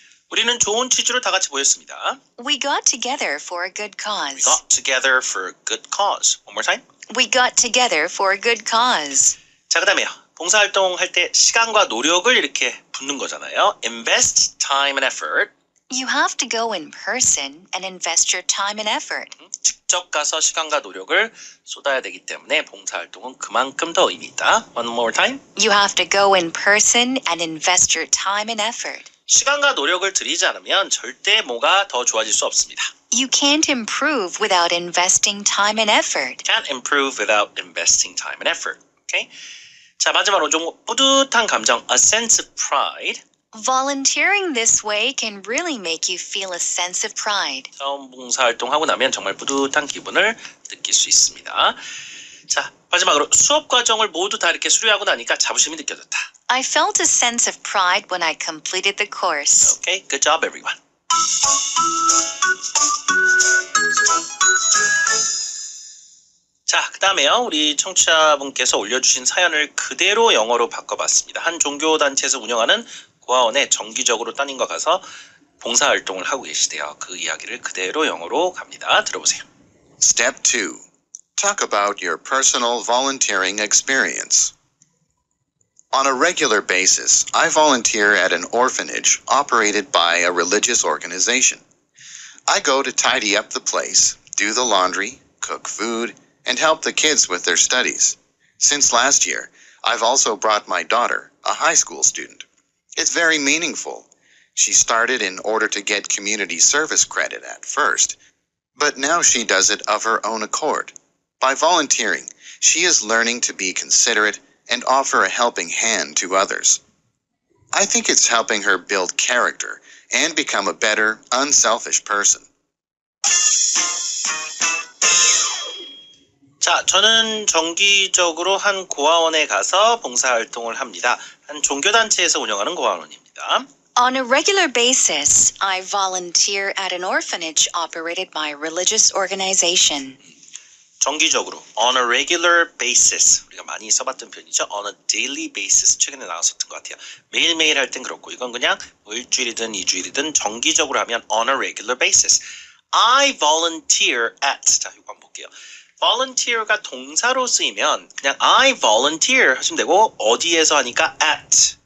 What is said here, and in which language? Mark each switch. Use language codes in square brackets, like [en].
[ko] 우리는 좋은 취지로 다 같이 모였습니다. [en] We got together for a good We cause. got together for a good cause. One more time. We got together for a good cause. [ko] 자, 그 다음에요. 봉사활동 할 때 시간과 노력을 이렇게 붓는 거잖아요. [en] Invest time and effort. You have to go in person and invest your time and effort. [ko] 직접 가서 시간과 노력을 쏟아야 되기 때문에 봉사활동은 그만큼 더 의미 있다. [en] One more time. You have to go in person and invest your time and effort. [ko] 시간과 노력을 들이지 않으면 절대 뭐가 더 좋아질 수 없습니다. [en] You can't improve without investing time and effort. Can't improve without investing time and effort. Okay? [ko] 자, 마지막으로 좀 뿌듯한 감정, [en] a sense of pride. Volunteering this way can really make you feel a sense of pride. [ko] 봉사활동하고 나면 정말 뿌듯한 기분을 느낄 수 있습니다. 자, 마지막으로 수업 과정을 모두 다 이렇게 수료하고 나니까 자부심이 느껴졌다. [en] I felt a sense of pride when I completed the course. Okay, good job everyone. [ko] 자, 그 다음에요. 우리 청취자분께서 올려주신 사연을 그대로 영어로 바꿔봤습니다. 한 종교단체에서 운영하는 고아원에 정기적으로 따님과 가서 봉사활동을 하고 계시대요. 그 이야기를 그대로 영어로 갑니다. 들어보세요. [en] Step 2. Talk about your personal volunteering experience. On a regular basis, I volunteer at an orphanage operated by a religious organization. I go to tidy up the place, do the laundry, cook food, and help the kids with their studies. Since last year, I've also brought my daughter, a high school student. It's very meaningful. She started in order to get community service credit at first, but now she does it of her own accord. By volunteering, she is learning to be considerate and offer a helping hand to others. I think it's helping her build character and become a better, unselfish person. [ko] 자, 저는 정기적으로 한 고아원에 가서 봉사활동을 합니다. 한 종교단체에서 운영하는 고아원입니다. [en] On a regular basis, I volunteer at an orphanage operated by a religious organization. [ko] 정기적으로, [en] on a regular basis. [ko] 우리가 많이 써봤던 표현이죠. [en] on a daily basis. [ko] 최근에 나왔었던 것 같아요. 매일매일 할 땐 그렇고, 이건 그냥 뭐 일주일이든 이주일이든 정기적으로 하면 [en] on a regular basis. I volunteer at. [ko] 자, 이거 한번 볼게요. volunteer가 동사로 쓰이면 그냥 [en] I volunteer [ko] 하시면 되고, 어디에서 하니까 at.